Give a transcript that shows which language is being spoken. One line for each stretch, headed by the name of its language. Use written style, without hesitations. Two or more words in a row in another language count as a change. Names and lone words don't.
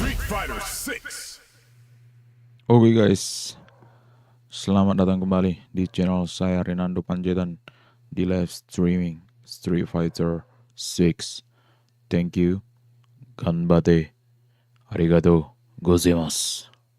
Indonesian: Fighter 6. Oke guys, selamat datang kembali di channel saya Renando Panjaitan di live streaming Street Fighter 6.
English: Thank you,
Japanese: 頑張って、ありがとうございます.